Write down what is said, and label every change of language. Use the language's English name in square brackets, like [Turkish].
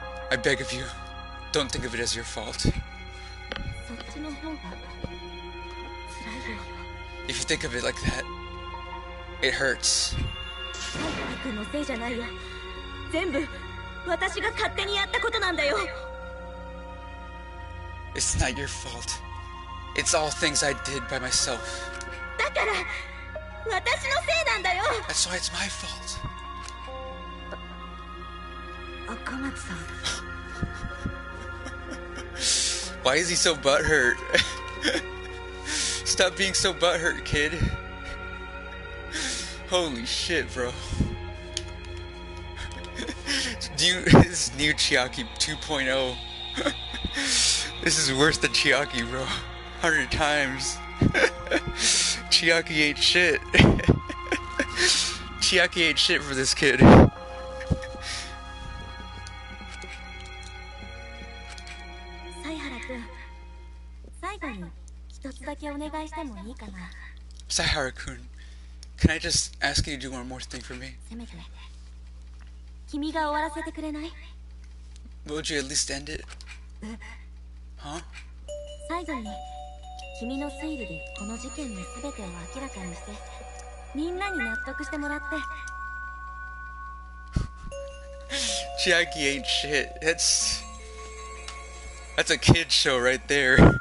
[English] I beg of you, don't think of it as your fault. [Japanese] そっちの方が辛いよ。 [English] If you think of it like that, it hurts. [Japanese] サイハラ君のせいじゃないよ。全部私が勝手にやったことなんだよ。 [English] It's not your fault. It's all things I did by myself. [Japanese] だから私のせいなんだよ。 [English] That's why it's my fault. [Japanese] 赤松さん。 [English] Why is he so butthurt? Stop being so butthurt, kid. Holy shit, bro. This new Chiaki 2.0. This is worse than Chiaki, bro. 100 times. Chiaki ain't shit. Chiaki ain't shit for this kid. [Japanese] サイハラ君、最後に一つだけお願いしてもいいかな。 [English] Saihara-kun, can I just ask you to do one more thing for me? [Japanese] せめて君が終わらせてくれない？ [English] Would you at least end it? Huh? [Japanese] 最後に君の推理でこの事件の全てを明らかにしてみんなに納得してもらって。 [English] Chiaki ain't shit. That's a kid show right there.